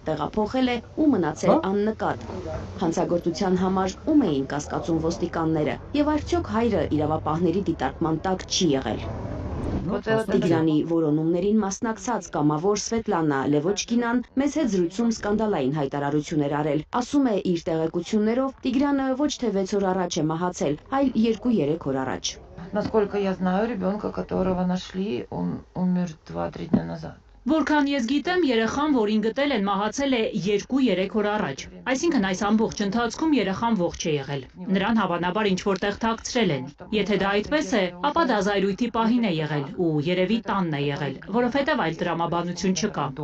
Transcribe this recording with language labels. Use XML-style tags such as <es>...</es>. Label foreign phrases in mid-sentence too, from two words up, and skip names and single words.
<hy>տեղափոխել է ու մնացել աննկատ։ Հանցագործության համար ում էին կասկածում ոստիկանները եւ արդյոք հայրը իրավապահների դիտարկման տակ չի եղել։ Տիգրանի որոնումներին մասնակցած կամավոր Սվետլանա Լևոչկինան մեծ հետ զրույցում սկանդալային հայտարարություն էր արել։ Ասում է իր տեղեկություններով Տիգրանը ոչ թե 6 օր առաջ է մահացել, այլ 2-3 օր առաջ։</hy> <ru>Насколько я знаю, ребенка, которого нашли, он умер 2-3 дня назад.</ru> <hy>Որքան ես գիտեմ, երեխան, որին գտել են, մահացել է 2-3 օր առաջ։ Այսինքն այս ամբողջ ընթացքում երեխան ողջ է եղել։ Նրան հավանաբար ինչ-որտեղ թաքցրել են։ Եթե դա այդպես է, ապա դա զայրույթի պահին է եղել ու երևի տանն է եղել, որովհետև այլ տրամաբանություն չկա։</hy>